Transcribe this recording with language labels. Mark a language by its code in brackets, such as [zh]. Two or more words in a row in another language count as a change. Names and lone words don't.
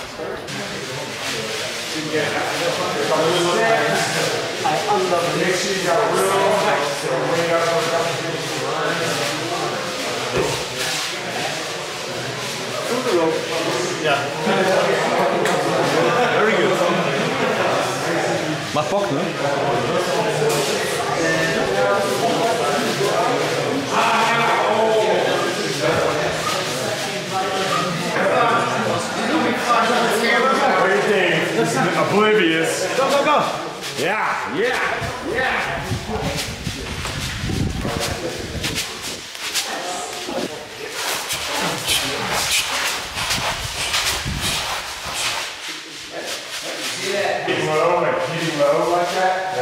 [en] Make sure you got a real [de] Ja. [en] Very good. [de] Macht Bock, ne? [en] Oblivious. Go, go, go. Yeah, yeah, yeah. Keeping low like that. Yeah.